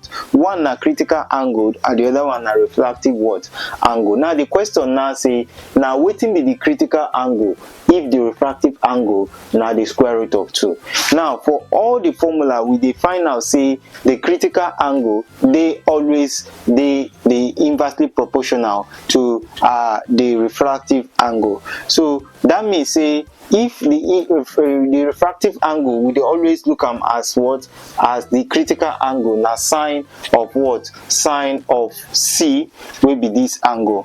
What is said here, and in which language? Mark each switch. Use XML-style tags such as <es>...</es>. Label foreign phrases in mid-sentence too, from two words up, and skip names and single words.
<pcm>One na critical angle and the other one na refractive angle. Now the question now say na wetin be the critical angle if the refractive angle na the square root of 2. Now for all the formula we dey find out say the critical angle dey always dey inversely proportional to the refractive angle. So that means say if the refractive angle, we dey always look am as what? As the critical angle na sine of what? Sine of C wey be this angle.</pcm>